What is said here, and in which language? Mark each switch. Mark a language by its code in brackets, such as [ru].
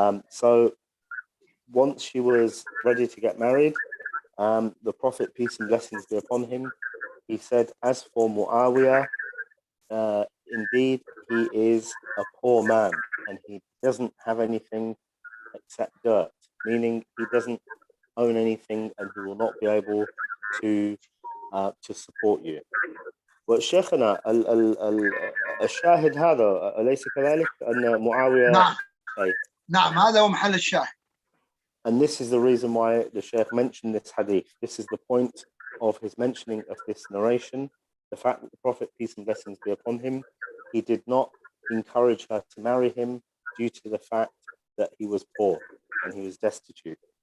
[en] So once she was ready to get married, the Prophet, peace and blessings be upon him, he said, as for Muawiyah, indeed he is a poor man and he doesn't have anything except dirt, meaning he doesn't own anything and he will not be able to support you. [ar] وشيخنا الشاهد هذا أليس كذلك أن معاوية نعم. نعم هذا هو محل الشاهد. [en] And this is the reason why the Shaykh mentioned this hadith. This is the point of his mentioning of this narration. The fact that the Prophet, peace and blessings be upon him, he did not encourage her to marry him due to the fact that he was poor and he was destitute.